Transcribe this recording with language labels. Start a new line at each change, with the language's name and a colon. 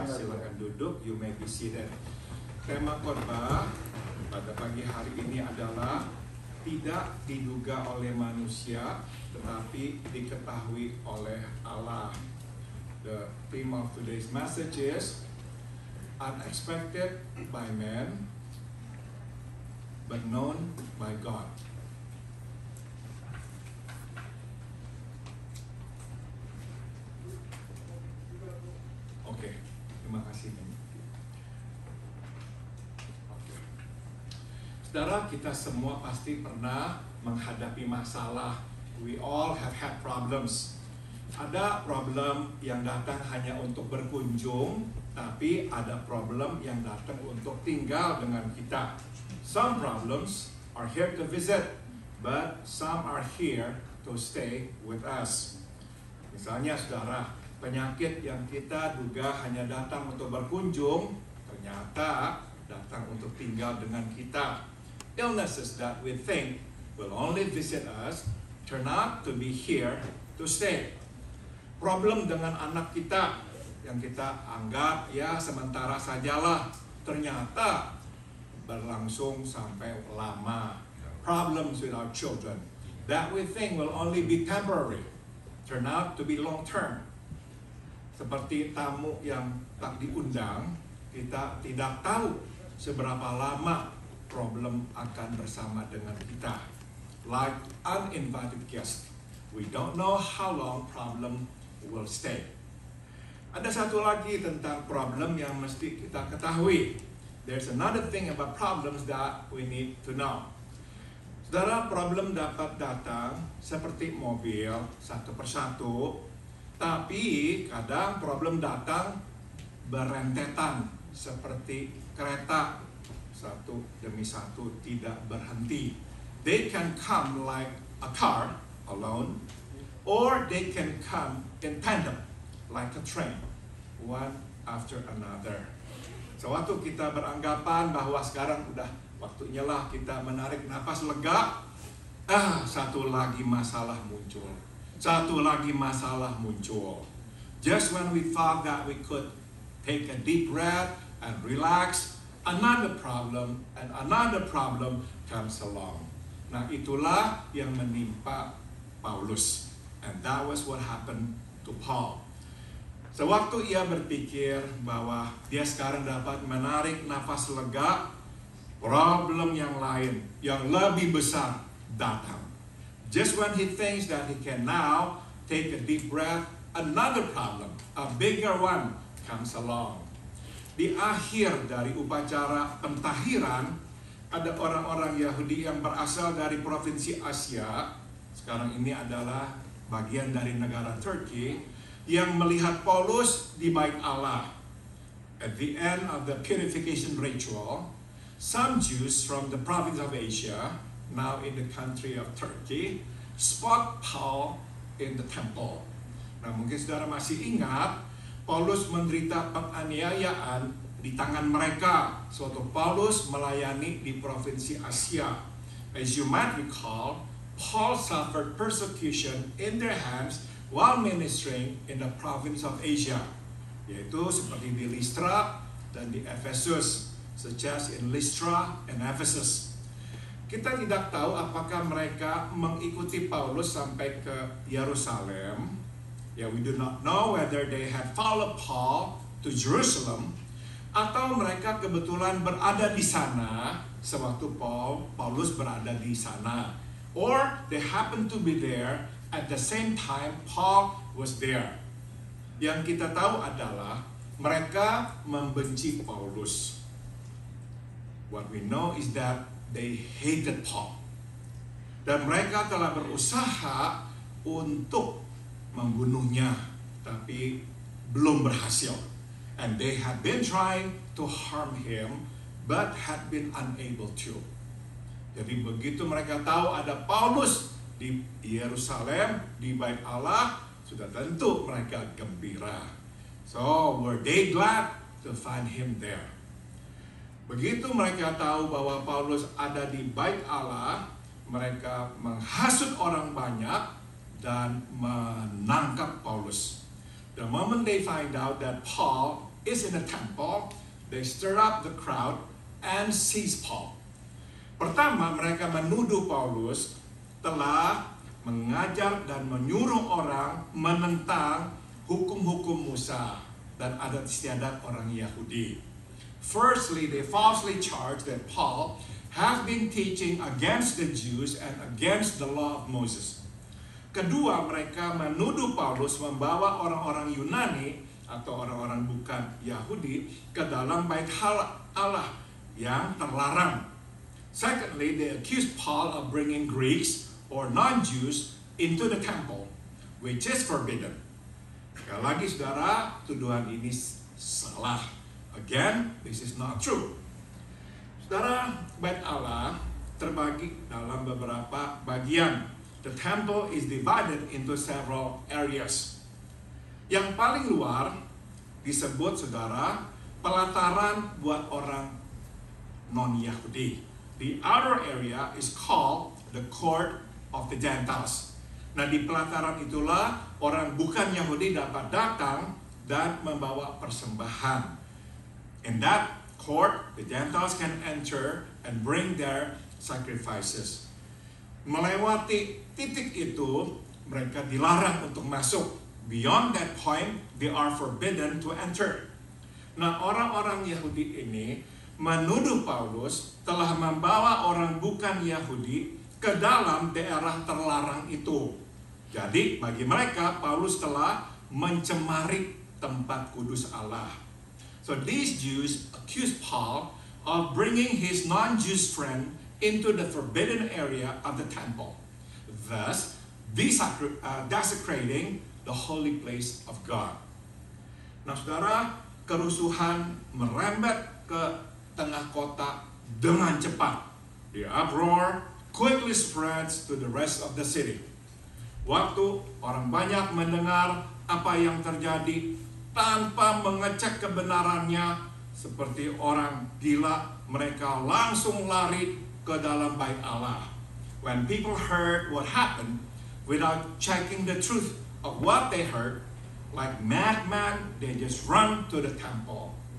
Indonesian: Silakan duduk,
English: you may be seated.
Indonesian: Tema khotbah pada pagi hari ini adalah tidak diduga oleh manusia tetapi diketahui oleh Allah.
English: The theme of today's message is unexpected by man but known by God.
Indonesian: Oke, terima kasih. Saudara, kita semua pasti pernah menghadapi masalah.
English: We all have had problems.
Indonesian: Ada problem yang datang hanya untuk berkunjung, tapi ada problem yang datang untuk tinggal dengan kita.
English: Some problems are here to visit, but some are here to stay with us.
Indonesian: Misalnya saudara, penyakit yang kita duga hanya datang untuk berkunjung, ternyata datang untuk tinggal dengan kita.
English: Illnesses that we think will only visit us turn out to be here to stay.
Indonesian: Problem dengan anak kita yang kita anggap ya sementara sajalah, ternyata berlangsung sampai lama.
English: Problems with our children that we think will only be temporary turn out to be long term.
Indonesian: Seperti tamu yang tak diundang, kita tidak tahu seberapa lama problem akan bersama dengan kita.
English: Like uninvited guests, we don't know how long problem will stay.
Indonesian: Ada satu lagi tentang problem yang mesti kita ketahui.
English: There's another thing about problems that we need to know.
Indonesian: Saudara, problem dapat datang seperti mobil satu persatu, tapi kadang problem datang berentetan seperti kereta satu demi satu tidak berhenti.
English: They can come like a car alone, or they can come in tandem like a train, one after another.
Indonesian: Sewaktu kita beranggapan bahwa sekarang udah waktunya lah kita menarik nafas lega, satu lagi masalah muncul. Satu lagi masalah muncul.
English: Just when we thought that we could take a deep breath and relax, another problem and another problem comes along.
Indonesian: Nah, itulah yang menimpa Paulus.
English: And that was what happened to Paul.
Indonesian: Sewaktu ia berpikir bahwa dia sekarang dapat menarik nafas lega, problem yang lain, yang lebih besar datang.
English: Just when he thinks that he can now take a deep breath, another problem, a bigger one, comes along.
Indonesian: Di akhir dari upacara pentahiran, ada orang-orang Yahudi yang berasal dari provinsi Asia, sekarang ini adalah bagian dari negara Turki, yang melihat Paulus di bait Allah.
English: At the end of the purification ritual, some Jews from the province of Asia, now in the country of Turkey, spot Paul in the temple.
Indonesian: Nah, mungkin saudara masih ingat, Paulus menderita penganiayaan di tangan mereka suatu Paulus melayani di provinsi Asia.
English: As you might recall, Paul suffered persecution in their hands while ministering in the province of Asia,
Indonesian: yaitu seperti di Listra dan di Efesus,
English: such as in Lystra and Ephesus.
Indonesian: Kita tidak tahu apakah mereka mengikuti Paulus sampai ke Yerusalem.
English: We do not know whether they had followed Paul to Jerusalem,
Indonesian: atau mereka kebetulan berada di sana
English: sewaktu Paulus berada di sana, or they happened to be there at the same time Paul was there.
Indonesian: Yang kita tahu adalah mereka membenci Paulus.
English: What we know is that they hated Paul.
Indonesian: Dan mereka telah berusaha untuk membunuhnya, tapi belum berhasil.
English: And they had been trying to harm him, but had been unable to.
Indonesian: Jadi begitu mereka tahu ada Paulus di Yerusalem, di bait Allah, sudah tentu mereka gembira.
English: So were they glad to find him there.
Indonesian: Begitu mereka tahu bahwa Paulus ada di bait Allah, mereka menghasut orang banyak dan menangkap Paulus.
English: The moment they find out that Paul is in the temple, they stir up the crowd and seize Paul.
Indonesian: Pertama, mereka menuduh Paulus telah mengajar dan menyuruh orang menentang hukum-hukum Musa dan adat istiadat orang Yahudi.
English: Firstly, they falsely charged that Paul has been teaching against the Jews and against the law of Moses.
Indonesian: Kedua, mereka menuduh Paulus membawa orang-orang Yunani atau orang-orang bukan Yahudi ke dalam bait Allah yang terlarang.
English: Secondly, they accused Paul of bringing Greeks or non-Jews into the temple, which is forbidden.
Indonesian: Sekali lagi saudara, tuduhan ini salah.
English: Again, this is not true.
Indonesian: Saudara, bait Allah terbagi dalam beberapa bagian.
English: The temple is divided into several areas.
Indonesian: Yang paling luar disebut saudara pelataran buat orang non-Yahudi.
English: The outer area is called the court of the Gentiles.
Indonesian: Nah, di pelataran itulah orang bukan Yahudi dapat datang dan membawa persembahan.
English: In that court, the Gentiles can enter and bring their sacrifices.
Indonesian: Melewati titik itu, mereka dilarang untuk masuk.
English: Beyond that point, they are forbidden to enter.
Indonesian: Nah, orang-orang Yahudi ini menuduh Paulus telah membawa orang bukan Yahudi ke dalam daerah terlarang itu. Jadi bagi mereka Paulus telah mencemari tempat kudus Allah.
English: So these Jews accused Paul of bringing his non-Jewish friend into the forbidden area of the temple, thus desecrating the holy place of God.
Indonesian: Nah, saudara, kerusuhan merembet ke tengah kota dengan cepat.
English: The uproar quickly spreads to the rest of the city.
Indonesian: Waktu orang banyak mendengar apa yang terjadi tanpa mengecek kebenarannya, seperti orang gila, mereka langsung lari ke dalam bait Allah.
English: When people heard what happened without checking the truth of what they heard, like madman, they just run to the temple.